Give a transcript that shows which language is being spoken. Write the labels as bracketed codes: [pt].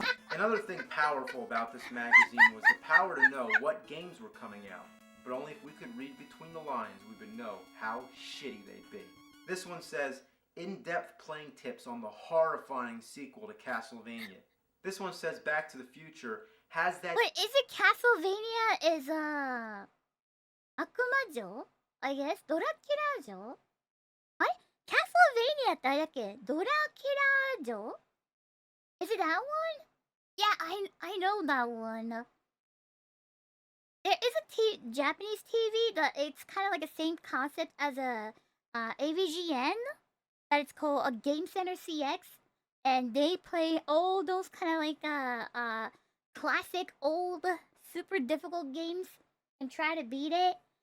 [en] Another thing powerful about this magazine was the power to know what games were coming out. But only if we could read between the lines, we would know how shitty they'd be. This one says, in-depth playing tips on the horrifying sequel to Castlevania. This one says Back to the Future has that... Wait, is it Castlevania is [ja] 悪魔城 [en] I guess [ja] ドラキュラ城あれ Castlevania ってあれだっけドラキュラ城 [en] Is it that one? Yeah, I know that one. There is a Japanese TV that it's kind of like the same concept as a AVGN that it's called a Game Center CX, and they play all those kind of like classic old super difficult games and try to beat it.